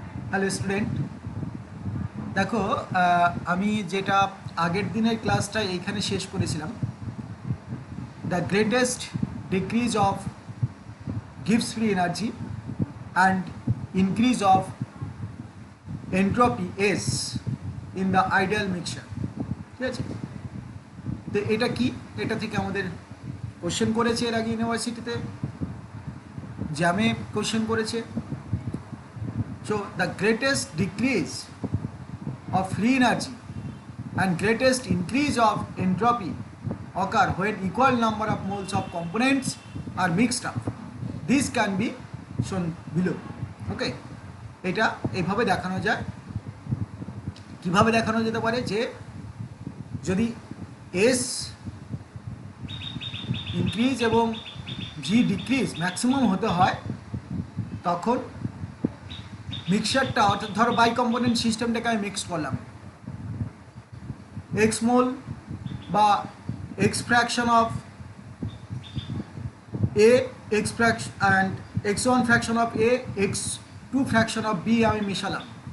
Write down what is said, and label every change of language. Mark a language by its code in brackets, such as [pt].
[en] hello student, [bn] দেখো আমি যেটা আগের দিনের ক্লাসটা এইখানে শেষ করেছিলাম, [en] The greatest decrease of gives free energy and increase of entropy S in the ideal mixture. [bn] ঠিক আছে, তো এটা কি, এটা থেকে আমাদের কোশ্চেন করেছে এর আগে ইউনিভার্সিটিতে, জ্যামে কোশ্চেন করেছে। [en] So the greatest decrease of free energy and greatest increase of entropy occur when equal number of moles of components are mixed up. This can be shown below. [bn] Okay, এটা এইভাবে দেখানো যায়। কিভাবে দেখানো যেতে পারে যে যদি এস ইনক্রিজ এবং ভি ডিক্রিজ ম্যাক্সিমাম হতে হয়, তখন মিক্সচারটা, অর্থাৎ ধরো বাই কম্পোনেন্ট সিস্টেমটাকে আমি মিক্সড করলাম, এক্স মোল বা x fraction of A, x fraction and x one fraction of A, x two fraction of B আমি মিশালাম।